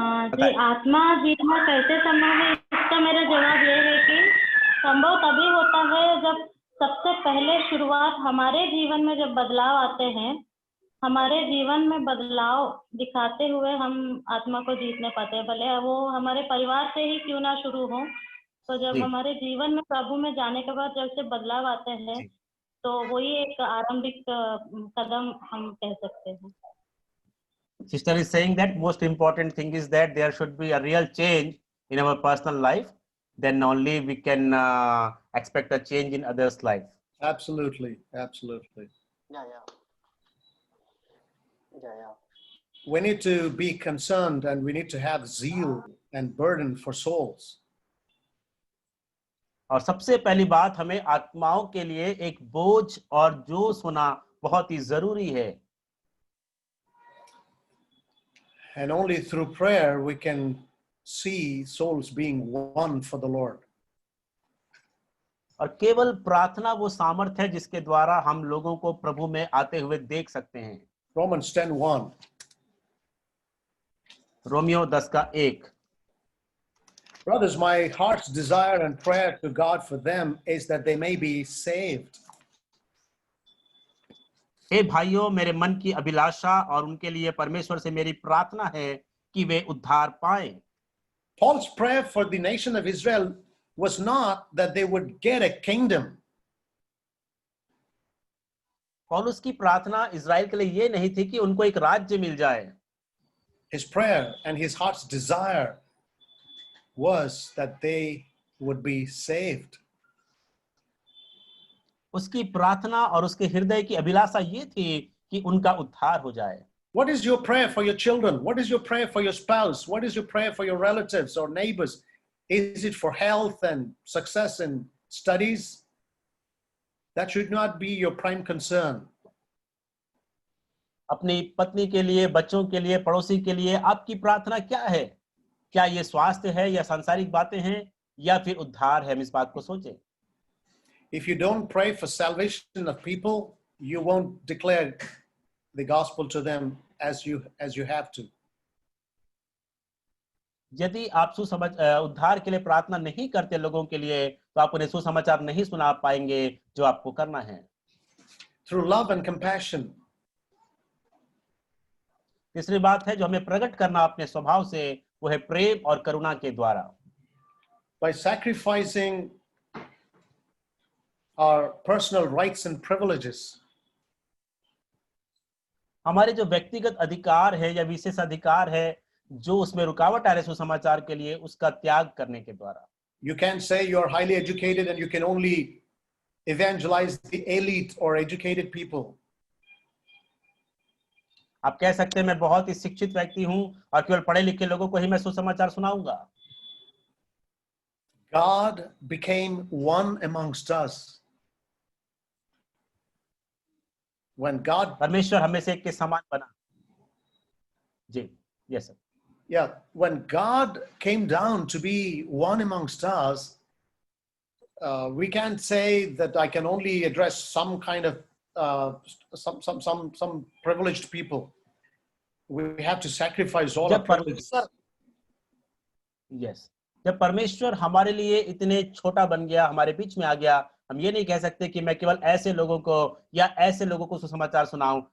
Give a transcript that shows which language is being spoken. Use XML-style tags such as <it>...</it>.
<hi>जी, आत्मा जीतना कैसे संभव है, इसका मेरा जवाब ये है कि संभव तभी होता है जब सबसे पहले शुरुआत हमारे जीवन में जब बदलाव आते हैं, हमारे जीवन में बदलाव दिखाते हुए हम आत्मा को जीतने पाते हैं, भले वो हमारे परिवार से ही क्यों ना शुरू हो। तो जब हमारे जीवन में प्रभु में जाने के बाद जब से बदलाव आते हैं तो वही एक आरंभिक कदम हम कह सकते हैं।</hi> <en>Sister is saying that most important thing is that there should be a real change in our personal life, then only we can expect a change in others' life. Absolutely, absolutely. Yeah, yeah. Yeah, yeah. We need to be concerned and we need to have zeal and burden for souls.</en> <hi>और सबसे पहली बात, हमें आत्माओं के लिए एक बोझ और जोश होना बहुत ही जरूरी है.</hi> <en>And only through prayer we can see souls being won for the Lord.</en> <hi>और केवल प्रार्थना वो सामर्थ है जिसके द्वारा हम लोगों को प्रभु में आते हुए देख सकते हैं.</hi> <en>Romans 10:1.</en> <hi>Romeo 10:1.</hi> <en>Brothers, my heart's desire and prayer to God for them is that they may be saved.</en> <hi>हे भाइयों, मेरे मन की अभिलाषा और उनके लिए परमेश्वर से मेरी प्रार्थना है कि वे उद्धार पाएं.</hi> <en>Paul's prayer for the nation of Israel was not that they would get a kingdom.</en> <hi>पौलुस की प्रार्थना इजराइल के लिए ये नहीं थी कि उनको एक राज्य मिल जाए.</hi> <en>His prayer and his heart's desire was that they would be saved.</en> <hi>उसकी प्रार्थना और उसके हृदय की अभिलाषा ये थी कि उनका उद्धार हो जाए.</hi> <en>What is your prayer for your children? What is your prayer for your spouse? What is your prayer for your relatives or neighbors? Is it for health and success in studies? That should not be your prime concern.</en> <hi>अपनी पत्नी के लिए, बच्चों के लिए, पड़ोसी के लिए आपकी प्रार्थना क्या है? क्या ये स्वास्थ्य है या सांसारिक बातें हैं या फिर उद्धार है? हम इस बात को सोचें.</hi> <en>If you don't pray for salvation of people, you won't declare the gospel to them as you have to.</en> <hi>यदि आप उद्धार के लिए प्रार्थना नहीं करते लोगों के लिए, तो आप उन्हें सुसमाचार नहीं सुना पाएंगे जो आपको करना है.</hi> <en>Through love and compassion.</en> <hi>तीसरी बात है जो हमें प्रकट करना अपने स्वभाव से, वो है प्रेम और करुणा के द्वारा.</hi> <en>By sacrificing our personal rights and privileges.</en> <hi>हमारे जो व्यक्तिगत अधिकार है या विशेष अधिकार है जो उसमें रुकावट आ रहे सुसमाचार के लिए, उसका त्याग करने के द्वारा.</hi> <en>You can't say you're highly educated and you can only evangelize the elite or educated people.</en> <hi>आप कह सकते हैं मैं बहुत ही शिक्षित व्यक्ति हूं और केवल पढ़े लिखे लोगों को ही मैं सुसमाचार सुनाऊंगा.</hi> <en>God became one amongst us. When God,</en> <hi>परमेश्वर हमें से एक के समान बना.</hi> <en>जी, yes sir. yeah, when God came down to be one amongst us, we can't say that I can only address some kind of some privileged people. We have to sacrifice all our privileges.</en> <hi>Yes, जब परमेश्वर हमारे लिए इतने छोटा बन गया, हमारे बीच में आ गया, हम ये नहीं कह सकते कि मैं केवल ऐसे लोगों को या ऐसे लोगों को सुसमाचार सुनाऊं.</hi>